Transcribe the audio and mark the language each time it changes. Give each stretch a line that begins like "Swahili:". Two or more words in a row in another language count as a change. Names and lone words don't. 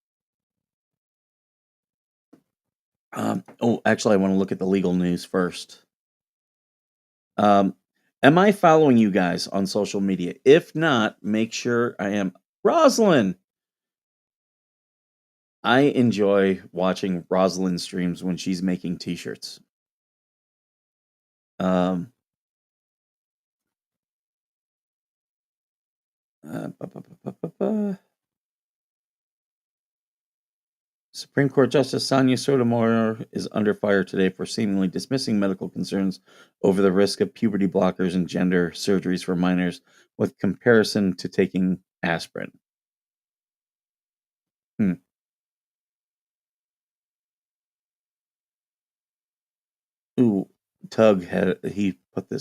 English: Actually, I want to look at the legal news first. Um, am I following you guys on social media? If not, make sure I am. Rosalind, I enjoy watching Rosalind streams when she's making t-shirts. Um, ba, ba, ba, ba, ba, ba. Supreme Court Justice Sonia Sotomayor is under fire today for seemingly dismissing medical concerns over the risk of puberty blockers and gender surgeries for minors with comparison to taking aspirin. Hmm. Ooh, Tug had he put this.